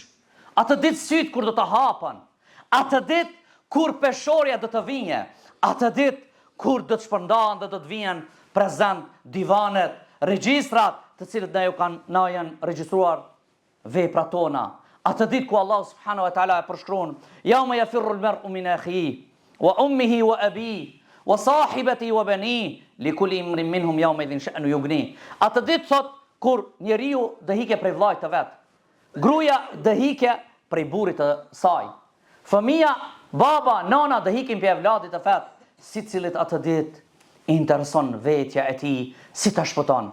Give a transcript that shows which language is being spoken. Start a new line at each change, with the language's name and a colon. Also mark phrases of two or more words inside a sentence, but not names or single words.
Albanian: Atë ditë syt kur do të hapen. Atë ditë kur peshorja do të vinje. Atë ditë kur do të shpërndahen dhe do të vijen prezant divanet, regjistrat, të cilët na janë regjistruar veprat tona. Atë ditë ku Allah
Arabic: سبحانه وتعالى
Albanian: e përshkruan:
Arabic: "يوم يفر المرء من أخيه وأمه وأبيه وصاحبته وبنيه لكل امرئ منهم يومئذ شأن يغني."
Albanian: Atë ditë thot kur njeriu do hike prej vllajt të vet. Gruaja do hike prej burrit të saj. Fëmia, baba, nana do hikin prej vlladit të vet, sicilit atë ditë intereson vetja e tij si ta shpëton.